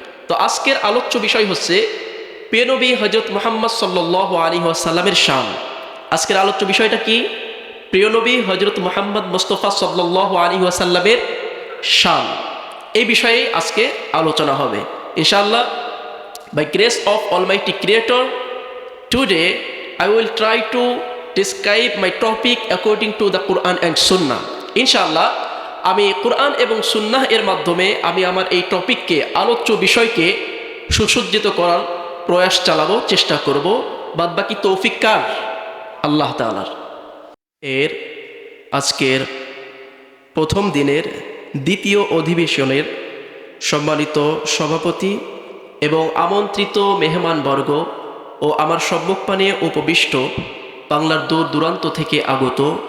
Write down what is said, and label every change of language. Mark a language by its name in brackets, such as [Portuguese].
[Bangla] তো আজকের আলোচ্য বিষয় হচ্ছে প্রিয় নবী হযরত মুহাম্মদ সাল্লাল্লাহু আলাইহি ওয়াসাল্লামের শান। আজকের আলোচ্য বিষয়টা কি? প্রিয় নবী হযরত মুহাম্মদ মুস্তাফা সাল্লাল্লাহু আলাইহি ওয়াসাল্লামের শান। এই বিষয়ে আজকে আলোচনা হবে ইনশাআল্লাহ। [English] By grace of Almighty Creator, today I will try to describe my topic according to the Quran and Sunnah. [Bangla] ইনশাআল্লাহ আমি কোরআন এবং সুন্নাহ এর মাধ্যমে আমি আমার এই টপিককে, আলোচ্য বিষয়কে সুসজ্জিত করার প্রয়াস চালাবো, চেষ্টা করব। বাদবাকি তৌফিক কার? আল্লাহ তাআলার। আজকের প্রথম দিনের দ্বিতীয় অধিবেশনের সম্মানিত সভাপতি এবং আমন্ত্রিত মেহমানবর্গ ও আমার সম্মুখপানে উপবিষ্ট বাংলার দূর দূরান্ত থেকে আগত